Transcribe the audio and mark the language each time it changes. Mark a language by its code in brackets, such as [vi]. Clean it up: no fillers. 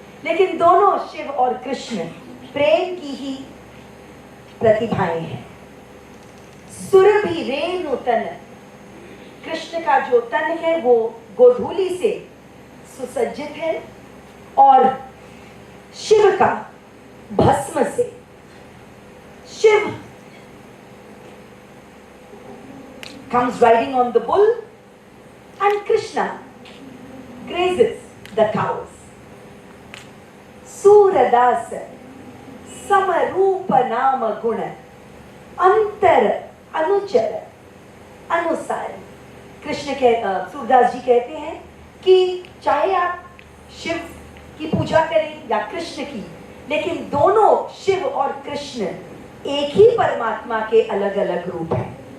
[hi] लेकिन दोनों शिव और कृष्ण प्रेम की ही प्रतिभाएं हैं। सुरभि रेणु तन, कृष्ण का जो तन है वो गोधूली से सुसज्जित है और शिव का भस्म से। [en] Shiva comes riding on the bull and Krishna grazes the cows. [hi] Surdas समरूप नाम गुण अंतर अनुचर अनुसारी। कृष्ण के सूरदास जी कहते हैं कि चाहे आप शिव की पूजा करें या कृष्ण की, लेकिन दोनों शिव और कृष्ण एक ही परमात्मा के अलग अलग रूप हैं।